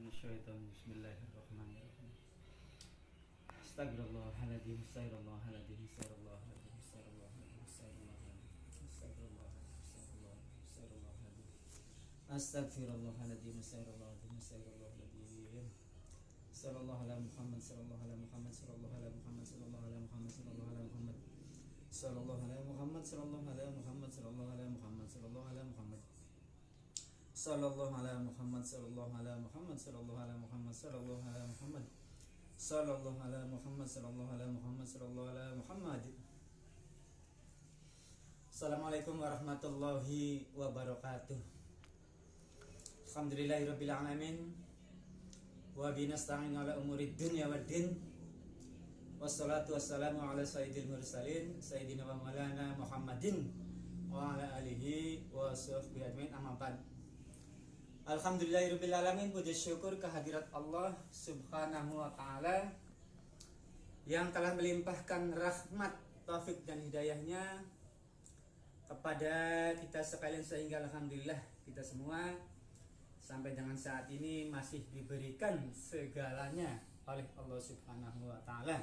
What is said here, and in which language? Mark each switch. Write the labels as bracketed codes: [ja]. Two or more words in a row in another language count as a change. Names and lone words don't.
[ar] من الشيطان الر بسم الله الرحمن الرحيم. أستغفر الله العظيم، أستغفر الله العظيم، أستغفر الله العظيم، أستغفر الله العظيم، أستغفر الله العظيم، أستغفر الله العظيم، أستغفر الله العظيم. صلى الله على محمد، صلى الله على محمد، صلى الله على محمد، صلى الله على محمد، صلى الله على محمد، صلى الله على محمد، صلى الله على محمد، صلى الله على محمد، صلى الله على محمد، صلى الله على محمد، صلى الله على محمد، صلى الله على محمد، صلى الله على محمد، صلى الله على محمد، صلى الله على محمد، صلى الله على محمد. السلام عليكم ورحمة الله وبركاته. الحمد لله رب العالمين. وبه نستعين على أمور الدنيا والدين. والصلاة والسلام على سيد المرسلين سيدنا ومولانا محمد وعلى آله وصحبه أجمعين، أما بعد. الحمد لله رب العالمين, [id] puji syukur kehadirat Allah [ar] سبحانه وتعالى [id] yang telah melimpahkan rahmat, taufik dan hidayahnya kepada kita sekalian, sehingga alhamdulillah kita semua sampai dengan saat ini masih diberikan segalanya oleh Allah [ar] سبحانه وتعالى.